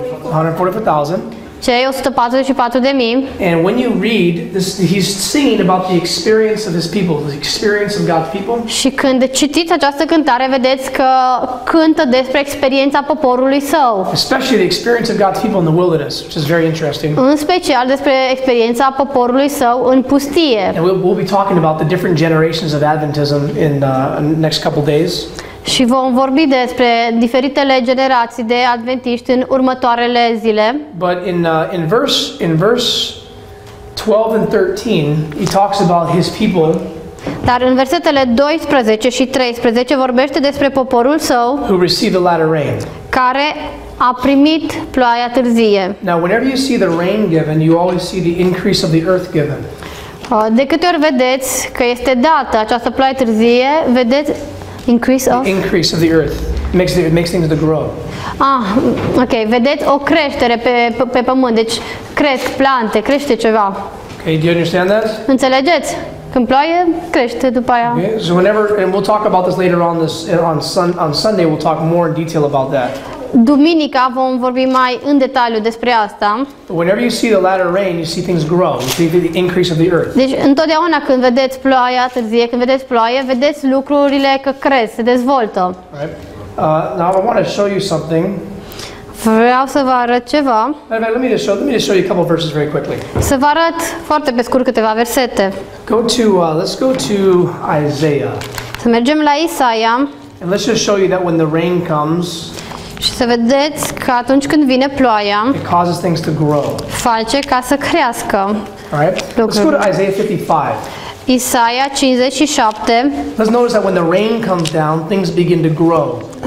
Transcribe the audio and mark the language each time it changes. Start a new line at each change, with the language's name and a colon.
English: 144,000.
Romanian: Cei 144.000.
English: And when you read this, he's singing about the experience of his people, the experience of God's people.
Romanian: Și când citiți această cântare, vedeți că cântă despre experiența poporului său.
English: Especially the experience of God's people in the wilderness, which is very interesting.
Romanian: În special despre experiența poporului său în pustie.
English: And we'll be talking about the different generations of Adventism in the next couple days.
Romanian: Și vom vorbi despre diferitele generații de adventiști în următoarele zile.
English: But in verse 12 and 13, he talks about his people
Romanian: Dar în versetele 12 și 13 vorbește despre poporul său
English: who receive the latter rain.
Romanian: care a primit ploaia târzie.
English: Now, whenever you see the rain given, you always see the increase of the earth given.
Romanian: De câte ori vedeți că este dată această ploaie târzie, vedeți
English: increase of? Increase of the earth. It makes things to grow.
Romanian: Ok, vedeți o creștere pe pământ, deci cresc plante, crește ceva.
English: Okay, do you understand that?
Romanian: Înțelegeți? Când ploaie, crește după aia.
English: Okay, so whenever, and we'll talk about this later on Sunday, we'll talk more in detail about that.
Romanian: Duminica vom vorbi mai în detaliu despre asta.
English: But whenever you see the latter rain, you see things grow. You see the increase of the earth.
Romanian: Deci întotdeauna când vedeți ploaia târzie, când vedeți ploaie, vedeți lucrurile că cresc, se dezvoltă.
English: Right? Now I want to show you something.
Romanian: Vreau să vă arăt ceva.
English: Let me just show you a couple verses very quickly.
Romanian: Să vă arăt foarte pe scurt câteva versete.
English: Let's go to Isaiah.
Romanian: Să mergem la Isaia
English: And let's just show you that when the rain comes,
Romanian: și să vedeți că atunci când vine ploaia,
English: it causes things to grow.
Romanian: face ca să crească.
English: All right? Let's go to Isaiah 55.
Romanian: Isaia 57.
English: Let's notice that when the rain comes down, things begin to grow.